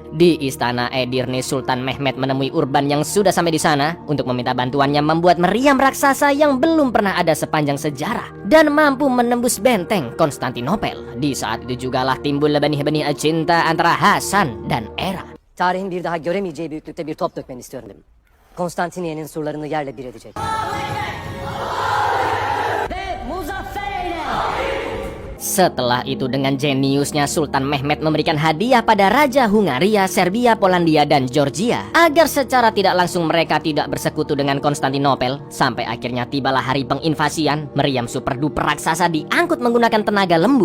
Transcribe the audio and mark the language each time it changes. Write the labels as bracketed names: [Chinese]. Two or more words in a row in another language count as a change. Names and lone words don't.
[Indonesian] Di istana Edirne, Sultan Mehmed menemui Urban yang sudah sampai di sana untuk meminta bantuannya membuat meriam raksasa yang belum pernah ada sepanjang sejarah dan mampu menembus benteng Konstantinopel. Di saat itu jugalah timbul benih-benih cinta antara Hasan dan Era. [Turkish] Tarihin bir daha göremeyeceği büyüklükte bir top dökmeni istiyorum. Konstantiniye'nin surlarını yerle bir edecek. Ve muzaffer eyle! [Indonesian] Setelah itu dengan jeniusnya Sultan Mehmed memberikan hadiah pada Raja Hungaria, Serbia, Polandia, dan Georgia agar secara tidak langsung mereka tidak bersekutu dengan Konstantinopel. Sampai akhirnya tibalah hari penginvasian. Meriam [English] super duper [Indonesian] raksasa diangkut menggunakan tenaga lembu.